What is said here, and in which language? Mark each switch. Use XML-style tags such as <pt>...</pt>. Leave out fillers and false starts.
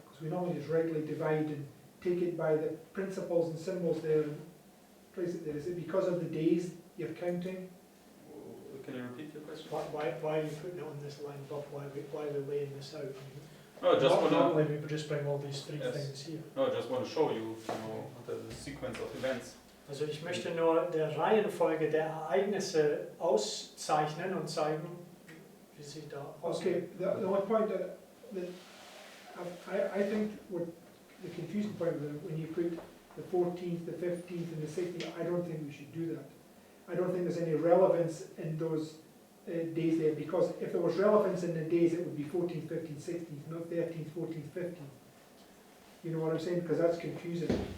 <en>Because we normally just regularly divide and take it by the principles and symbols there and place it there. Is it because of the days you're counting? Can you repeat your question? Why are you putting it on this line above? Why are we laying this out? No, just want to. Normally we would just bring all these three Yes. things here. No, I just want to show you, the sequence of events.</en> <de>Also ich möchte nur der Reihenfolge der Ereignisse auszeichnen und zeigen, wie sie da</de> <en>Okay,</en> <de>aussehen.</de> <en>the one point that I think what the confusing point when you put the 14th, the 15th and the 16th, I don't think we should do that. I don't think there's any relevance in those days there, because if there was relevance in the days, it would be 14th, 15th, 16th, not 13th, 14th, 15th. You know what I'm saying? Because that's confusing.</en>